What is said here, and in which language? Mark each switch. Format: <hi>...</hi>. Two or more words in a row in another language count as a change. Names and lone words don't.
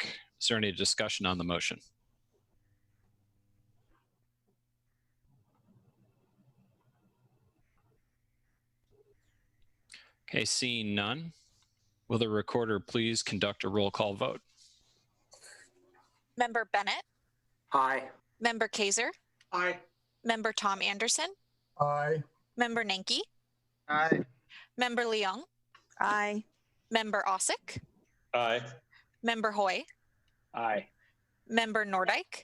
<en>Is there any discussion on the motion? Okay, seeing none, will the recorder please conduct a roll call vote? Member Bennet, Aye. Member Kaiser, Aye. Member Tom Anderson, Aye. Member Ninky, Aye. Member Liang, Aye. Member Asik, Aye. Member Hoy, Aye. Member Nordyke,</en>